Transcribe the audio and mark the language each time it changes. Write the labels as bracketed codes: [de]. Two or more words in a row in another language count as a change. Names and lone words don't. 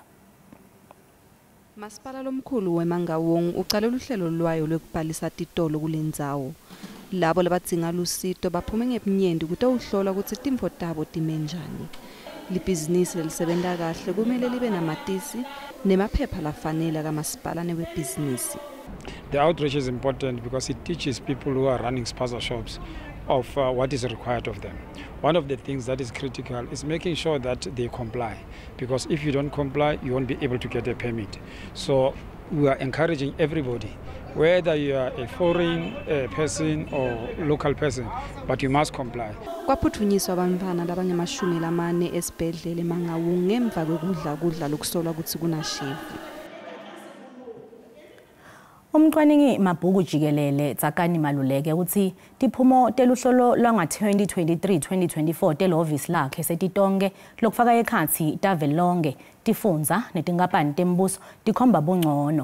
[ss] Masipala lomkhulu weMangaung ucale uhlelo lwayo lokubhalisa titolo kulendzawo. Labo labatsinga lusito baphume ngebunyendi kutawuhlola ukuthi timfo tabo timenjani. Libhizinisi lisebenta kahle kumele libe namatisi nemaphepha lafanele kamasipala newebhizinisi. [en] The outreach is important because it teaches people who are running spaza shops of what is required of them. One of the things that is critical is making sure that they comply, because if you don't comply, you won't be able to get a permit. So we are encouraging everybody, whether you are a foreign person or local person, but you must comply. [ss] Kwaphuthunyiswa abantwana labangamashumi esibhedlela eMangaung ngemva kwekudla lokusolwa ukuthi kunashevu. Umcwaningi Mabhuku Jikelele Tsakani Maluleke uthi tiphumo teluhlolo lwanga 2023-2024 telohhovisi lakhe setitonke lokufaka ekhathi tavelonke tifundza netinkampani tembuso tikhomba bungcono.